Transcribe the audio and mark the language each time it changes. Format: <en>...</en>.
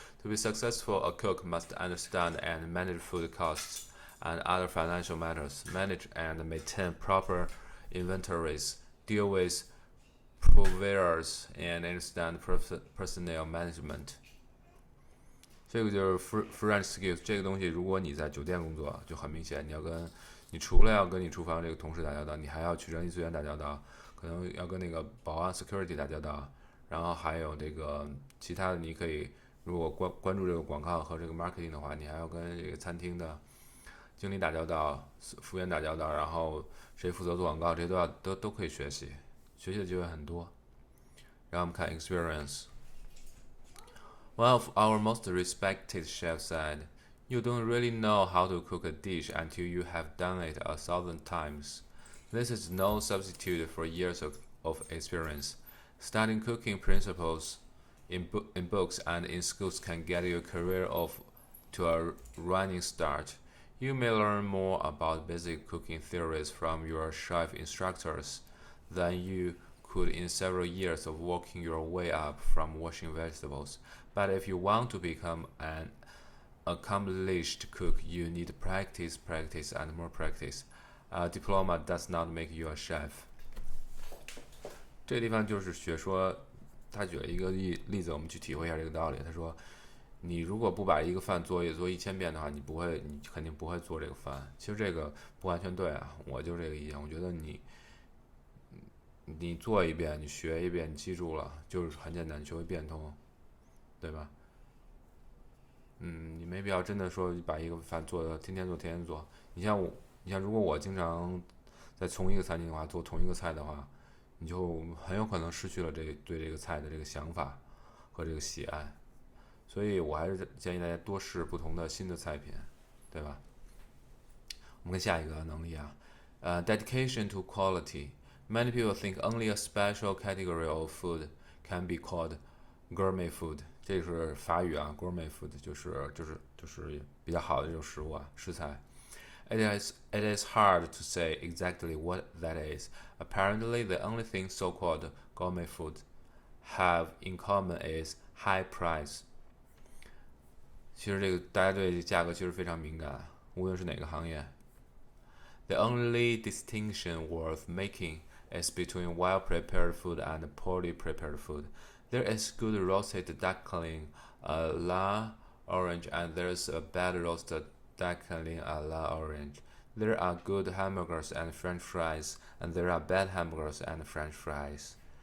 <en>To be successful, a cook must understand and manage food costs and other financial matters, manage and maintain proper inventories, deal with purveyors, and understand personnel management.</en> <zh>这个就是 French skills 这个东西，如果你在酒店工作，就很明显，你除了要跟你厨房这个同事打交道，你还要去人力资源打交道，可能要跟那个保安 security 打交道，然后还有这个其他的，你可以如果关注这个广告和这个 marketing 的话，你还要跟这个餐厅的经理打交道，服务员打交道，然后谁负责做广告，这些都可以学习的机会很多。然后我们看 experience。</zh> <en>One of our most respected chefs said, "You don't really know how to cook a dish until you have done it 1,000 times." This is no substitute for years of experience. Studying cooking principles in books and in schools can get your career off to a running start. You may learn more about basic cooking theories from your chef instructors than you could in several years of working your way up from washing vegetables. But if you want to become an accomplished cook, you need practice, and more practice. A diploma does not make you a chef.</en> <zh>这个地方就是学说，他举了一个例子，我们去体会一下这个道理。他说，你如果不把一个饭做1000遍的话，你肯定不会做这个饭。其实这个不完全对啊，我就这个意见。我觉得你做一遍，你学一遍，你记住了，就是很简单，你学会变通，对吧？你没必要真的说把一个饭做的天天做。你像如果我经常在同一个餐厅的话，做同一个菜的话，你就很有可能失去了对这个菜的这个想法和这个喜爱。所以我还是建议大家多试不同的新的菜品，对吧？我们看下一个能力啊， dedication to quality.</zh> <en>Many people think only a special category of food can be called gourmet food.</en> <zh>这是法语啊 ，gourmet food 就是比较好的这种食物啊，食材。</zh> <en>It is hard to say exactly what that is. Apparently, the only thing so-called gourmet food have in common is high price.</en> <zh>其实这个大家对价格其实非常敏感，无论是哪个行业。</zh> <en>The only distinction worth making is between well-prepared food and poorly prepared food. There is good roasted duckling a la orange, and there's a bad roasted duckling a la orange. There are good hamburgers and French fries, and there are bad hamburgers and French fries.</en>